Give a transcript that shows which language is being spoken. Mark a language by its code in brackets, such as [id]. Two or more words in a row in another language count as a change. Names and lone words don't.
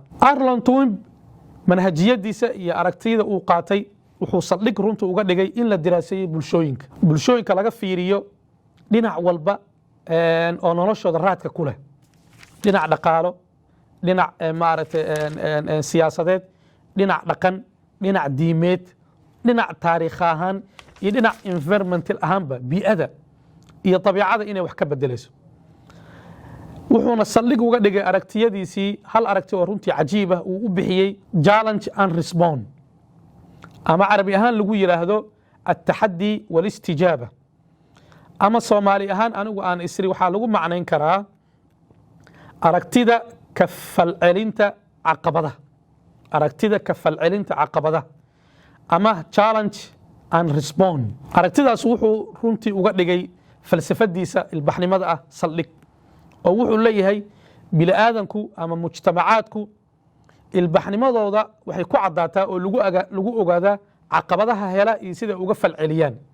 [so] Arnold Toynbee manhajiyadiisa iyo aragtiyada uu qaatay wuxuu saldhig runta uga dhigay in la diraaseeyey bulshooyinka laga fiiriyo dhinac walba oo noloshooda raadka ku leh, dhinac dhaqaalo, dhinac maaragtay siyaasadeed, dhinac dhaqan, dhinac diimeed, dhinac taariikh ahaan iyo dhinac environmental ahaanba bii'ada iyo dabiicada inay wax ka bedelayso. wuxuuna saldhig uga dhigay aragtiyadiisii hal aragti oo runtii cajiib ah uu u bixiyey [en] challenge and respond, [so] ama carabi ahaan lagu yiraahdo [ar] التحدي والاستجابة. [so] ama Soomaali ahaan anigu aan isri waxaa lagu macnayn karaa aragtida ka falcelinta caqabadaha, aragtida ka falcelinta caqabadaha ama [en] challenge and respond. [so] aragtidaas wuxuu runtii uga dhigay falsafadiisa ilbaxnimada ah saldhig oo wuxuu leeyahay bini aadanku ama mujtamacaadku ilbaxnimadooda waxay ku cadaataa oo lagu ogaadaa caqabadaha hela iyo sida uga falceliyaan.